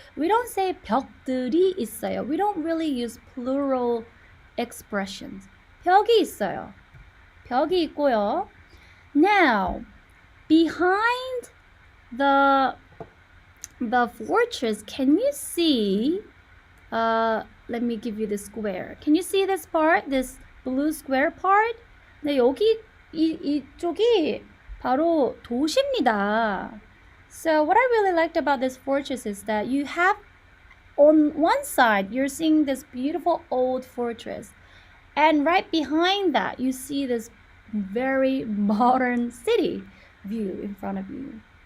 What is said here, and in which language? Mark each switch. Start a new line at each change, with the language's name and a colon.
English: We don't say
Korean: 벽들이 있어요.
English: We don't really use plural expressions.
Korean: 벽이 있어요. 벽이 있고요.
English: Now, behind the fortress, can you see, let me give you the square. Can you see this part? This blue square part?
Korean: 네, 여기 이쪽이 바로 도시입니다.
English: So what I really liked about this fortress is that you have on one side you're seeing this beautiful old fortress, and right behind that you see this very modern city view in front of you.